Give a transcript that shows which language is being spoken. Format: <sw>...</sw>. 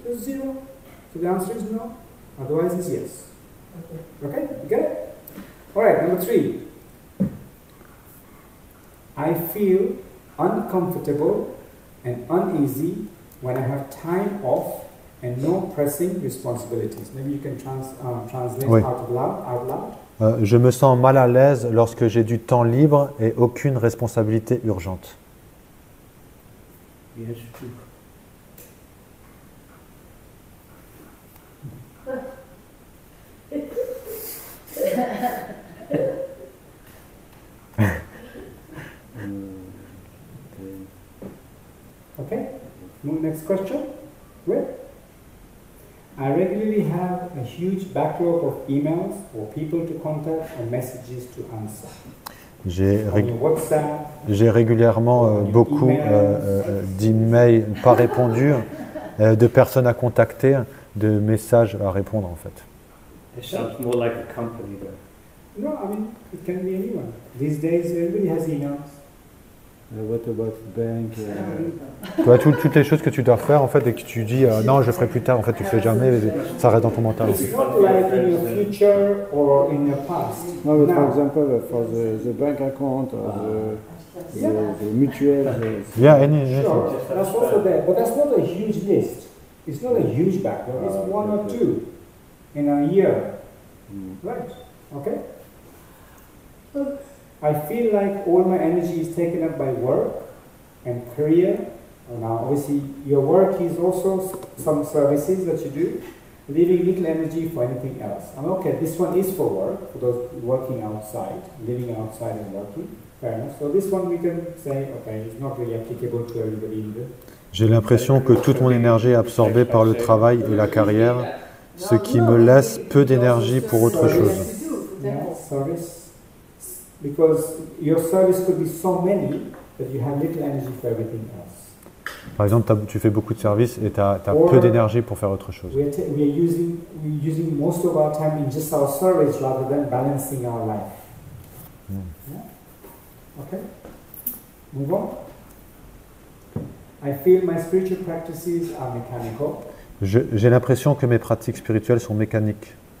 <en>So 0. So the answer is no. Otherwise, it's yes. Okay, you get it? All right, number 3. I feel uncomfortable and uneasy when I have time off and no pressing responsibilities. Maybe you can translate</en> <fr>Oui.</fr> <en>out loud.</en> <fr>Je me sens mal à l'aise lorsque j'ai du temps libre et aucune responsabilité urgente.</fr> <en>Yes, true. Okay, next question. Where? I regularly have a huge backlog of emails or people to contact or messages to answer. On your WhatsApp.</en> <fr>J'ai régulièrement beaucoup d'emails pas répondus, de personnes à contacter, de messages à répondre en fait.</fr> <en>It sounds more like a company though. No, I mean, it can be anyone. These days, everybody has emails. What about the bank?</en> <fr>Tu vois, toutes les choses que tu dois faire en fait et que tu dis non, je le ferai plus tard, en fait tu le fais jamais, ça reste dans ton mental.</fr> <en>It's not like in your future or in your past. No, but for Now, example, for the bank account or the mutual. Yeah, any. sure, that's also there, but that's not a huge list. It's not a huge backlog. It's 1 or 2 in a year. Right? Okay? I feel like all my energy is taken up by work and career. Now, obviously, your work is also some services that you do, leaving little energy for anything else. And okay, this one is for work, for those working outside, living outside and working. Fair enough. So this one we can say, okay, it's not really applicable to everybody either.</en> <fr>J'ai l'impression que toute mon énergie est absorbée par le travail et la carrière, ce qui me laisse peu d'énergie pour autre chose.</fr> <en>Yeah, service. Because your service could be so many that you have little energy for everything else.</en> <fr>Par exemple, tu fais beaucoup de services et tu as peu d'énergie pour faire autre chose.</fr> <en>We're using most of our time in just our service rather than balancing our life. Yeah? Okay? Move on. I feel my spiritual practices are mechanical.</en> <fr>J'ai l'impression que mes pratiques spirituelles sont mécaniques.</fr>